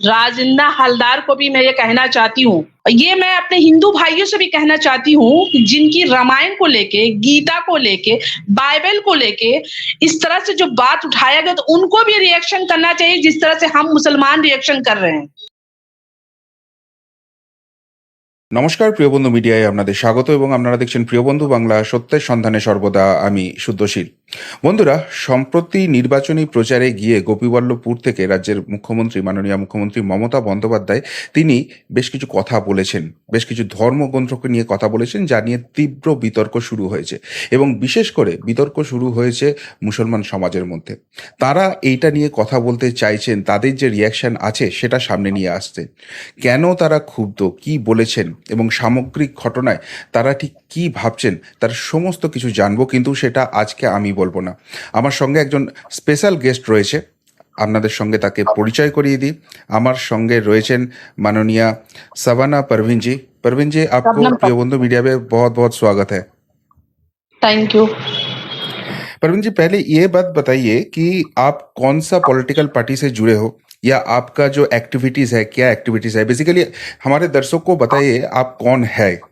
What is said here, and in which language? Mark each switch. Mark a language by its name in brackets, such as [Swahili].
[Hindi] राजिंदा हलदार को भी मैं ये कहना चाहती हूँ, ये मैं अपने हिंदू भाइयों से भी कहना चाहती हूँ कि जिनकी रामायण को लेके, गीता को लेके, बाइबल को लेके इस तरह से जो बात उठाया गया, तो उनको भी रिएक्शन करना चाहिए जिस तरह से हम मुसलमान रिएक्शन कर रहे हैं। [Bangla] নমস্কার প্রিয় বন্ধু মিডিয়ায় আপনাদের স্বাগত এবং আপনারা দেখছেন প্রিয় বন্ধু বাংলা সত্যের সন্ধানে সর্বদা আমি শুদ্ধশীল। বন্ধুরা, সম্প্রতি নির্বাচনী প্রচারে গিয়ে গোপীবল্লভপুর থেকে রাজ্যের মুখ্যমন্ত্রী মাননীয় মুখ্যমন্ত্রী মমতা বন্দ্যোপাধ্যায় তিনি বেশ কিছু কথা বলেছেন, বেশ কিছু ধর্মগ্রন্থকে নিয়ে কথা বলেছেন, যা নিয়ে তীব্র বিতর্ক শুরু হয়েছে এবং বিশেষ করে বিতর্ক শুরু হয়েছে মুসলমান সমাজের মধ্যে। তারা এইটা নিয়ে কথা বলতে চাইছেন, তাদের যে রিয়াকশন আছে সেটা সামনে নিয়ে আসতে। কেন তারা ক্ষুব্ধ, কি বলেছেন এবং সামগ্রিক ঘটনায় তারা ঠিক কি ভাবছেন তার সমস্ত কিছু জানবো, কিন্তু সেটা আজকে আমি বলবো না। আমার সঙ্গে একজন স্পেশাল গেস্ট রয়েছে, আপনাদের সঙ্গে তাকে পরিচয় করিয়ে দিই। আমার সঙ্গে রয়েছেন [Hindi] माननीय सवाना परवीन जी। परवीन जी, आपको प्रिय बंधु मीडिया में बहुत बहुत स्वागत है। Thank you. परवीन जी, पहले ये बात बताइए कि आप कौन सा पॉलिटिकल पार्टी से जुड़े हो या आपका जो एक्टिविटीज है, क्या एक्टिविटीज है, बेसिकली हमारे दर्शकों को बताइए आप कौन है।